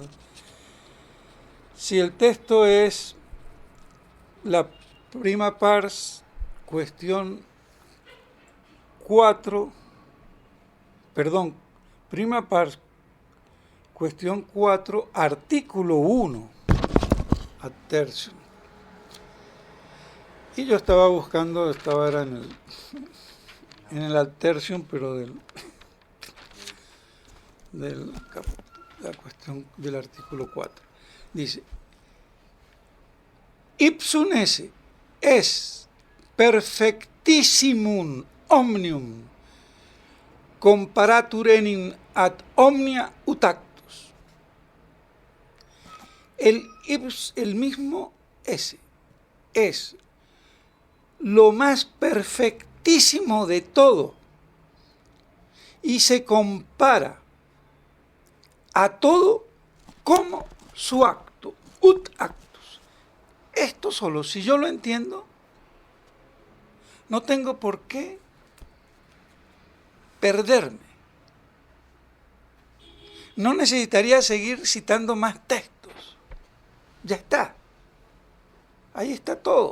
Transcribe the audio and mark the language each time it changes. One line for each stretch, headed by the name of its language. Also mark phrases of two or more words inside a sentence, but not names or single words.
Spanish: Si el texto es la
Latin: prima pars,
Spanish: cuestión 4, perdón,
Latin: prima pars,
Spanish: cuestión 4, artículo 1,
Latin: ad tertium.
Spanish: Y yo estaba buscando, era en el
Latin: ad tertium,
Spanish: pero la cuestión del artículo 4. Dice:
Latin: ipsum esse es perfectissimum omnium comparatur enim ad omnia ut actus.
Spanish: El mismo ese es lo más perfectísimo de todo y se compara a todo como su acto,
Latin: ut actus.
Spanish: Esto solo, si yo lo entiendo, no tengo por qué perderme. No necesitaría seguir citando más textos. Ya está. Ahí está todo.